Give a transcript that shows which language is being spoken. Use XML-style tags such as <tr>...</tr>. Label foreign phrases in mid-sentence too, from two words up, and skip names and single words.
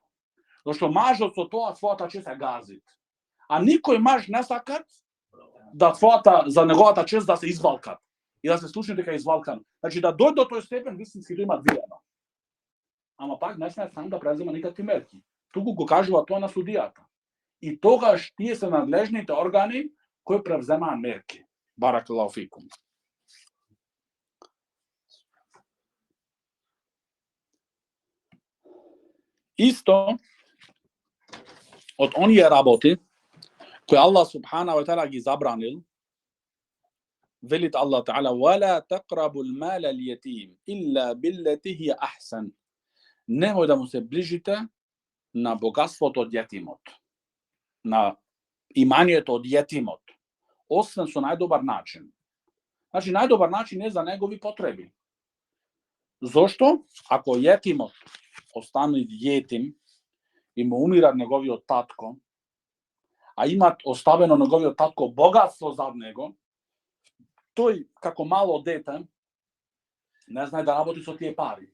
<mk>Зошто мажот со тоа својата чест ја газит. А никој маж не сакат да за неговата чест да се извалкат и да се слушне дека е извалкан. Значи да дојде до тој степен вистински да има двијана. Ама пак не сме сам да презема никакви мерки. Туку го кажува тоа на судијата. И тогаш тие се надлежните органи кои превземаат мерки.</mk> <ar>بارك الله فيكم.</ar> <mk>Исто од оние работи кои</mk> <ar>الله سبحانه وتعالى</ar> <mk>ги забранил, велит</mk> <ar>الله تعالى: "ولا تقربوا المال اليتيم إلا بالتي هي أحسن."</ar> <mk>Немој да му се ближите на богатството од јетимот, на иманието од јетимот, освен со најдобар начин. Значи, најдобар начин е за негови потреби. Зошто? Ако јетимот остане јетим и му умира неговиот татко, а имат оставено неговиот татко богатство зад него, тој, како мало дете, не знае да работи со тие пари.</mk>